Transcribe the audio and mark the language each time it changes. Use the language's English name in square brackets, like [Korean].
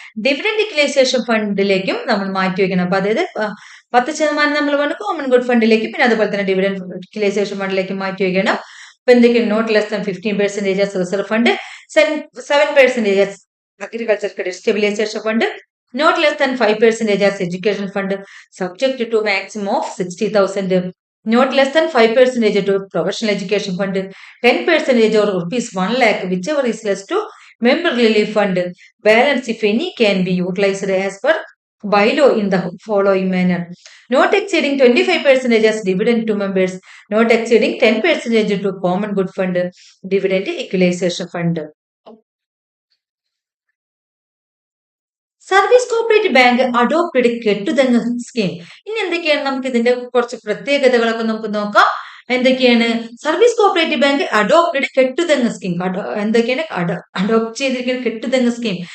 [Malayalam] Dividend equalisation ഫണ്ടിലേക്കും നമ്മൾ മാറ്റി വെക്കണം. അപ്പൊ അതായത് 10% നമ്മൾ വേണം കോമൺ ഗുഡ് ഫണ്ടിലേക്ക്, പിന്നെ അതുപോലെ തന്നെ ഡിവിഡന്റ് യൂട്ടിലൈസേഷൻ ഫണ്ടിലേക്ക് മാറ്റി വയ്ക്കണം. അപ്പൊ എന്തൊക്കെയാണ്? [English] Not less than 15% reserve fund, 7% agriculture credit stabilisation fund, not less than 5% education fund subject to maximum of 60,000. Not less than 5% to professional education fund, 10% or rupees 1 lakh, whichever is less to member relief fund. Balance, if any, can be utilized as per bylaw in the following manner. Not exceeding 25% as dividend to members, not exceeding 10% to common good fund, dividend equalization fund. Service cooperative bank adopted കെട്ടുതെങ്ങ് scheme. [Malayalam] ഇനി എന്തൊക്കെയാണ് നമുക്ക് ഇതിന്റെ കുറച്ച് പ്രത്യേകതകളൊക്കെ നമുക്ക് നോക്കാം. എന്തൊക്കെയാണ്? Service cooperative bank adopted കെട്ടുതെങ്ങ് scheme. എന്തൊക്കെയാണ് adopt ചെയ്തിരിക്കുന്ന കെട്ടുതെങ്ങ് സ്കീം?